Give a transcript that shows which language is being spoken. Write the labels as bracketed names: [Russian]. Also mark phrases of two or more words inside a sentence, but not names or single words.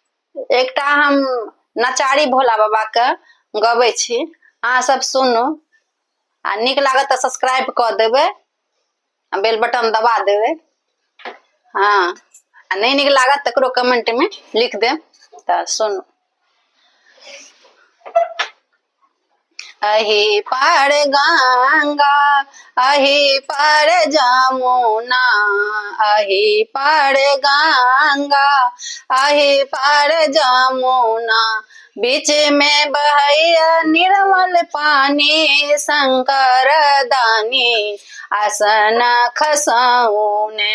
[Maithili] एकटा हम नचारी भोला बाबा के गबै छी, अहाँ सब सुनू आ नीक लागत तऽ सब्सक्राइब कऽ देबै आ [English] bell button [Maithili] दबा देबै। हाँ आ नहीं नीक लागत तकरो कमेंट में लिख देब तऽ सुनू। अही पार गंगा अही पार जमुना, अही पार गंगा अही पार जमुना, बीच में बहैया निर्मल पानी, शंकर दानी आसन खसौने।